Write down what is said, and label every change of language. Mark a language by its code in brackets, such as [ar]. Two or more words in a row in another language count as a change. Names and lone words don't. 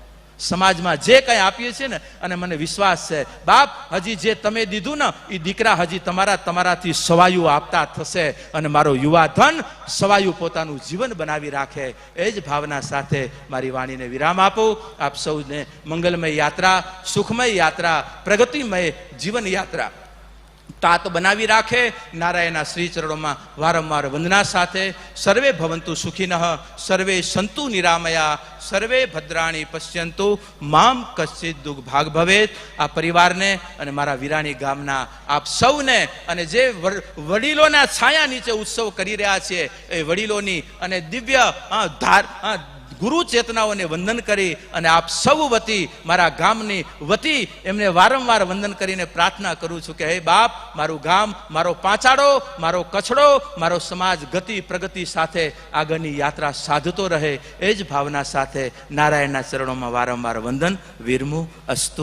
[gu] સમાજમાં જે કંઈ આપીએ છીએ ને, અને મને વિશ્વાસ છે બાપ, હજી જે તમે દીધું ને એ દીકરા હજી તમારાથી સવાયું આપતા થશે અને મારો યુવા ધન સવાયું પોતાનું જીવન બનાવી રાખે, એ જ ભાવના સાથે મારી વાણીને વિરામ આપું. આપ સૌને મંગલમય યાત્રા, સુખમય યાત્રા, પ્રગતિમય જીવન યાત્રા તાત બનાવી રાખે. નારાયણના શ્રી ચરણોમાં વારંવાર વંદના સાથે [sa] सर्वे भवन्तु सुखिनः, सर्वे सन्तु निरामयाः, सर्वे भद्राणि पश्यन्तु, मा कश्चित् दुःख भाग् भवेत्. [gu] આ પરિવારને અને મારા વિરાણી ગામના આપ સૌને, અને જે વડીલોના છાયા નીચે ઉત્સવ કરી રહ્યા છીએ એ વડીલોની અને દિવ્ય ગુરુ ચેતનાઓને વંદન કરી અને આપ સૌ વતી, મારા ગામની વતી એમને વારંવાર વંદન કરીને પ્રાર્થના કરું છું કે હે બાપ, મારું ગામ, મારો પાંચાડો, મારો કચડો, મારો સમાજ ગતિ પ્રગતિ સાથે આગળની યાત્રા સાધતો રહે, એ જ ભાવના સાથે નારાયણના ચરણોમાં વારંવાર વંદન વિરમું અસ્તુ.